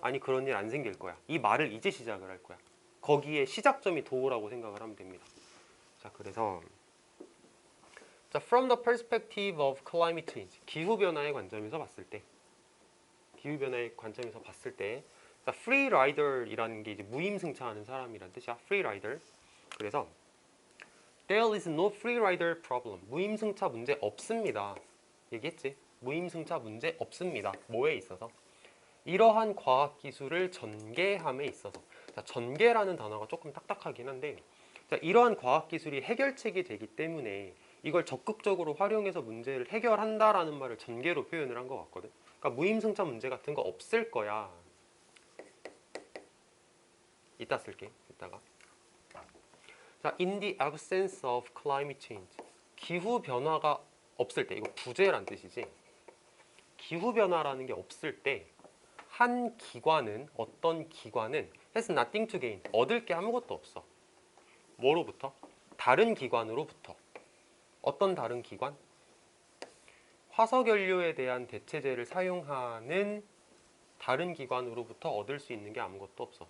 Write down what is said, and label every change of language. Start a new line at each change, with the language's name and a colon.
Korean: 아니, 그런 일 안 생길 거야. 이 말을 이제 시작을 할 거야. 거기에 시작점이 도우라고 생각을 하면 됩니다. 자, 그래서 자,
English: from the perspective of climate change,
Korean: 기후변화의 관점에서 봤을 때, 기후변화의 관점에서 봤을 때, 자, free rider이라는 게 이제 무임승차하는 사람이란 뜻이야.
English: free rider. 그래서 there is no free rider problem.
Korean: 무임승차 문제 없습니다. 얘기했지? 무임승차 문제 없습니다. 뭐에 있어서? 이러한 과학기술을 전개함에 있어서. 자, 전개라는 단어가 조금 딱딱하긴 한데, 자, 이러한 과학기술이 해결책이 되기 때문에 이걸 적극적으로 활용해서 문제를 해결한다라는 말을 전개로 표현을 한 것 같거든. 그러니까 무임승차 문제 같은 거 없을 거야. 이따 쓸게. 이따가.
English: 자, in the absence of climate change.
Korean: 기후 변화가 없을 때, 이거 부재란 뜻이지. 기후 변화라는 게 없을 때 한 기관은, 어떤 기관은
English: has nothing to gain,
Korean: 얻을 게 아무것도 없어. 뭐로부터? 다른 기관으로부터. 어떤 다른 기관? 화석연료에 대한 대체제를 사용하는 다른 기관으로부터 얻을 수 있는 게 아무것도 없어.